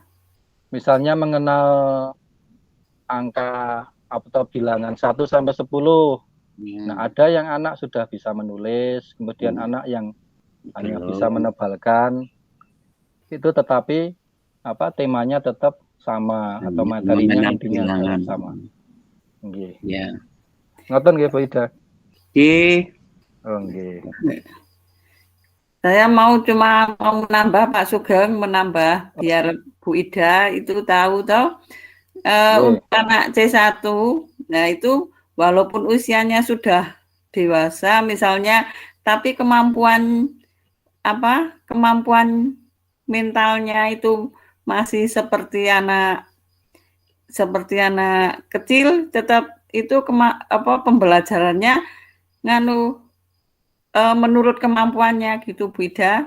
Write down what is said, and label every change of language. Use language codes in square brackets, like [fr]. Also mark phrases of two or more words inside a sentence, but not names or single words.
[id] Misalnya mengenal angka atau bilangan 1 sampai 10. Nah, ada yang anak sudah bisa menulis, kemudian anak yang hanya bisa menebalkan. Itu tetapi temanya tetap sama atau materinya intinya adalah sama. Nggih. Ya. [jv] Ngoten nggih Bu Ida? [id] Nggih. Oh, nggih. Saya cuma mau menambah Pak Sugeng, menambah biar Bu Ida itu tahu toh. Untuk anak C1, nah itu walaupun usianya sudah dewasa misalnya, tapi kemampuan mentalnya itu masih seperti anak kecil, tetap itu pembelajarannya menurut kemampuannya gitu Bu Ida.